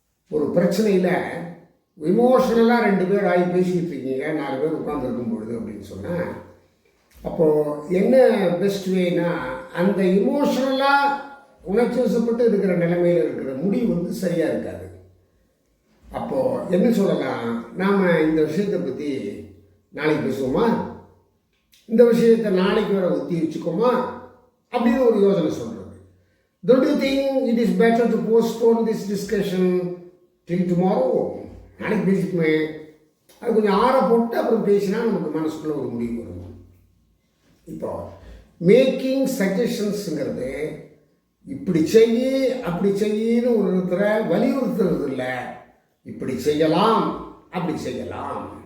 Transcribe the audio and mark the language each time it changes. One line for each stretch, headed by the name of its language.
Tamil: ஒரு பிரச்சனையில் இமோஷனலாக 2 பேர் ஆகி பேசிக்கிட்டு இருக்கீங்க, 4 பேர் உட்காந்துருக்கும் பொழுது அப்படின்னு சொன்னால், அப்போது என்ன பெஸ்ட் வேனா, அந்த இமோஷனலாக உணர்ச்சி வசப்பட்டு இருக்கிற நிலைமையில் இருக்கிற முடிவு சரியாக இருக்காது. அப்போது என்ன சொல்லலாம், நாம் இந்த விஷயத்தை பற்றி நாளைக்கு பேசுவோமா, இந்த விஷயத்தை நாளைக்கு வர ஒத்தி வச்சுக்கோமா அப்படின்னு ஒரு யோசனை சொல்கிறது.
English: Don't you think it is better to postpone this discussion till tomorrow?
Tamil: நாளைக்கு பேசிக்குமே, அது கொஞ்சம் ஆற போட்டு அப்புறம் பேசினா நமக்கு மனசுக்குள்ள ஒரு முடிவு வரும். இப்போ மேக்கிங் சஜஷன்ஸுங்கிறது இப்படி செய்ய அப்படி செய்யன்னு ஒரு இடத்துல வலியுறுத்துறது இல்லை, இப்படி செய்யலாம் அப்படி செய்யலாம்.